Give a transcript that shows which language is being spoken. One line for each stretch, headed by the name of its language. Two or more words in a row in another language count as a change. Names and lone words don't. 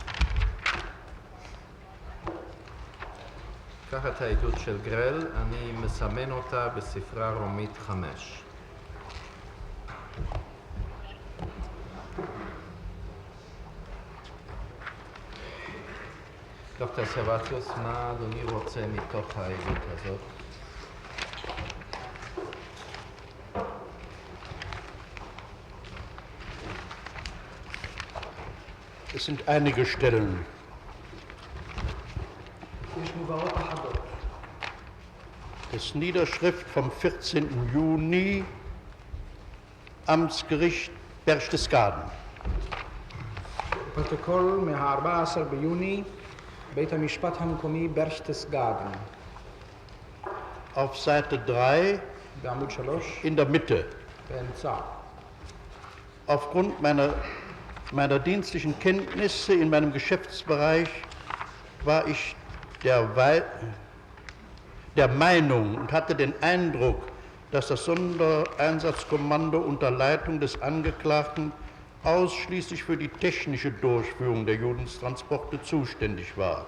Hebrew: קח את העדות של גרל, אני מסמן אותה בספרה רומית 5. דוקטור סרבטיוס, מה אדוני רוצה מתוך העדות הזאת?
German: Es sind einige Stellen. Das Niederschrift vom 14. Juni, Amtsgericht Berchtesgaden.
Hebrew: פרוטוקול מה-14 ביוני, בית המשפט המקומי ברשטסגאדן.
German: Auf Seite 3,
Hebrew: בעמוד 3,
German: in der Mitte.
Hebrew: באמצע.
German: Aufgrund meiner dienstlichen Kenntnisse in meinem Geschäftsbereich war ich der Meinung und hatte den Eindruck, dass das Sondereinsatzkommando unter Leitung des Angeklagten ausschließlich für die technische Durchführung der Judenstransporte zuständig war.